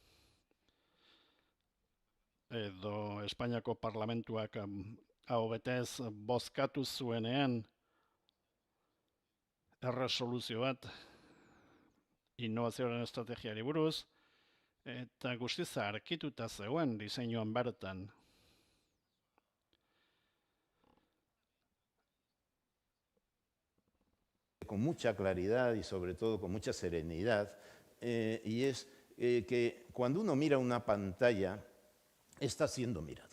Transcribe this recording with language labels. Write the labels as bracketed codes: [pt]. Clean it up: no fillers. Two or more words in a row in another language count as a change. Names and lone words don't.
[eu] Edo Espainiako parlamentuak hau betez bozkatu zuenean erresoluzio bat innovazioaren estrategiari buruz, eta guztiz arkituta zegoen diseinuan bertan. [es] Con mucha claridad y sobre todo con mucha serenidad, y es que cuando uno mira una pantalla, está siendo mirado.